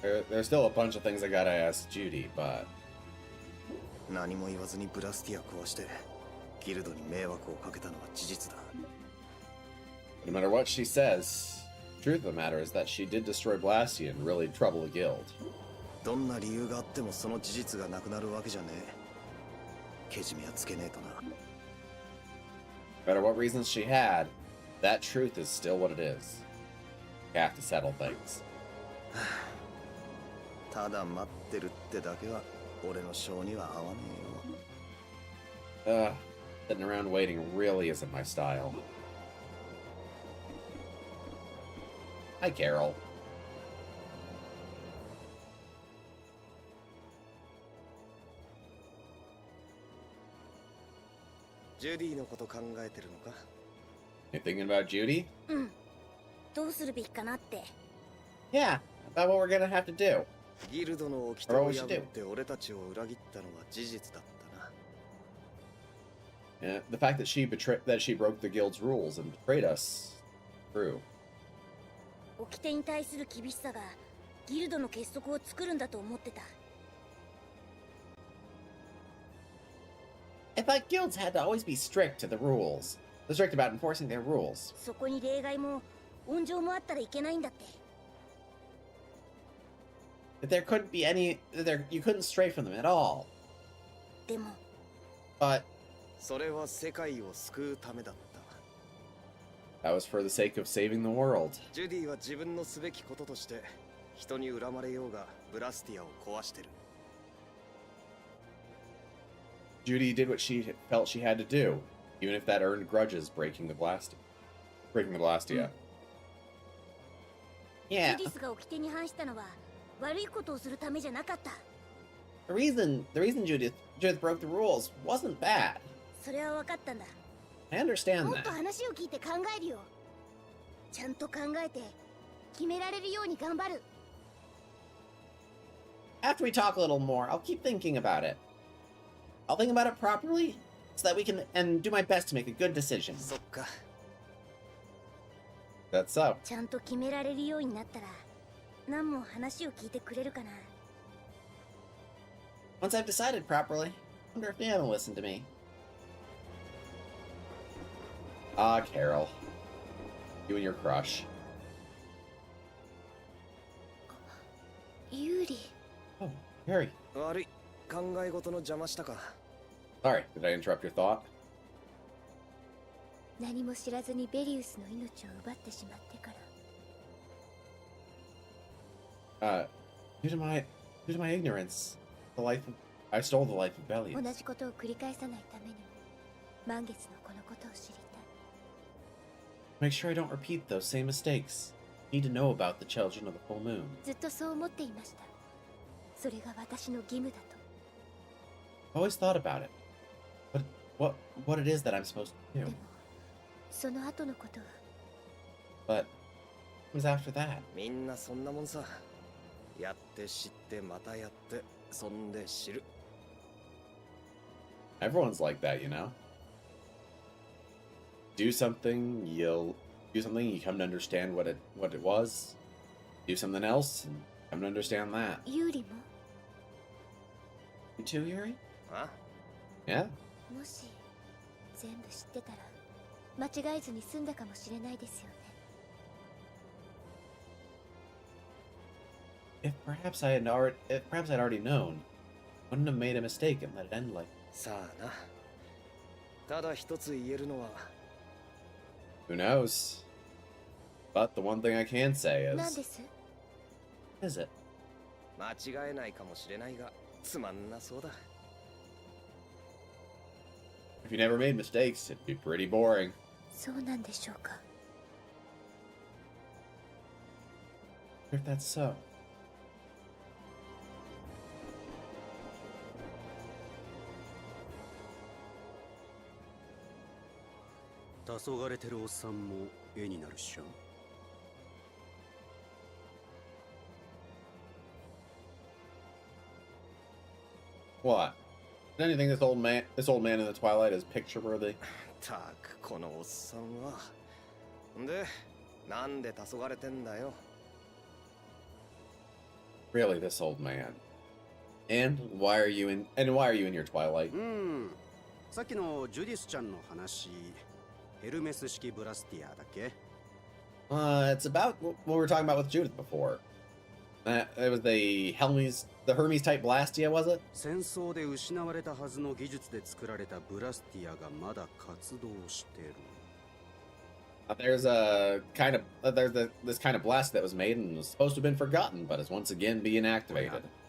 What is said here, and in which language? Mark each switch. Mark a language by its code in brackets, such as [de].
[en] There's still a bunch of things I gotta ask Judy, but [ja] 何も言わずにブラスティア壊してギルドに迷惑をかけたのは事実だ。 [en] no matter what she says, the truth of the matter is that she did destroy Blastia and really trouble the guild. [ja] どんな理由があってもその事実がなくなるわけじゃねえ。けじめはつけねえとな。 [en] No matter what reasons she had, that truth is still what it is. You have to settle things. [ja] ただ待ってるってだけは俺の性には合わねえよ。 [en] Sitting around waiting really isn't my style. Hi, Carol. [ja] ジュディのこと考えてるのか？ [en] You thinking about Judy? [ja] うん。どうするべきかなって。 [en] Yeah, about what we're gonna have to do. [ja] ギルドの掟を破って俺たちを裏切ったのは事実だったな。 [en] Yeah, the fact that she broke the guild's rules and betrayed us, true. [ja] 掟に対する厳しさがギルドの結束を作るんだと思ってた。 [en] I thought guilds had to always be strict to the rules. They're strict about enforcing their rules. [ja] そこに例外も温情もあったらいけないんだって。 [en] That there couldn't be any. You couldn't stray from them at all. [ja] でも。 [en] But [ja] それは世界を救うためだった。 [en] that was for the sake of saving the world. [ja] ジュディは自分のすべきこととして人に恨まれようがブラスティアを壊してる。 [en] Judy did what she felt she had to do, even if that earned grudges breaking the Blastia. Yeah. [ja] ジュディスが掟に反したのは悪いことをするためじゃなかった。 [en] The reason Judith broke the rules wasn't bad. [ja] それは分かったんだ。 [en] I understand [ja] もっと [en] that. [ja] 話を聞いて考えるよ。ちゃんと考えて決められるように頑張る。 [en] After we talk a little more, I'll keep thinking about it. I'll think about it properly, so that we can and do my best to make a good decision. [ja] そっか。 [en] That's so. [ja] ちゃんと決められるようになったら、何も話を聞いてくれるかな。 [en] Once I've decided properly, I wonder if Dan will listen to me. Ah, Carol. You and your crush. [ja] ユーリ。 [en] Oh, Harry. [ja] 悪い。考え事の邪魔したか。 [en] Sorry, did I interrupt your thought? [ja] 何も知らずにベリウスの命を奪ってしまってから。 [en] Due to my ignorance, I stole the life of Bellius. [ja] 同じことを繰り返さないためにも、満月のこのことを知りたい。 [en] Make sure I don't repeat those same mistakes. Need to know about the children of the full moon. [ja] ずっとそう思っていました。それが私の義務だと。 [en] I always thought about it. What it is that I'm supposed to [ja] で [en] do. [ja] も、その後のことは。 [en] But what was after that? [ja] みんなそんなもんさ。やって知ってまたやってそんで知る。 [en] Everyone's like that, you know? Do something, you come to understand what it was. Do something else, and come to understand that. [ja] ユーリも [en] You too, Yuri? あ Yeah? [ja] もし全部知ってたら間違えずに済んだかもしれないですよね。 [en] If perhaps I'd already known, Wouldn't have made a mistake and let it end like. [ja] さあな。ただ一つ言えるのは、 [en] Who knows? But the one thing I can say [ja] 何 [en] is. [ja] です [en] Is it? [ja] 間違えないかもしれないが、つまんなそうだ。 [en] If you never made mistakes, it'd be pretty boring. [ja] そうなんでしょうか [en] If that's so. [ja] 黄昏れてるおっさんも絵になるっしょ。 [en] What? Anything this old man in the twilight is picture worthy? [ja] たくこのおっさんは。で、なんで黄昏れてんだよ。 [en] Really, this old man. And why are you in your twilight? [ja] さっきのジュディスちゃんの話、ヘルメス式ブラスティアだっけ？ [en] It's about what we were talking about with Judith before. It was the Hermes type Blastia, was it? [ja] 戦争で失われたはずの技術で作られたブラスティアがまだ活動してる。 [en] There's this kind of blast that was made and was supposed to have been forgotten, but is once again being activated.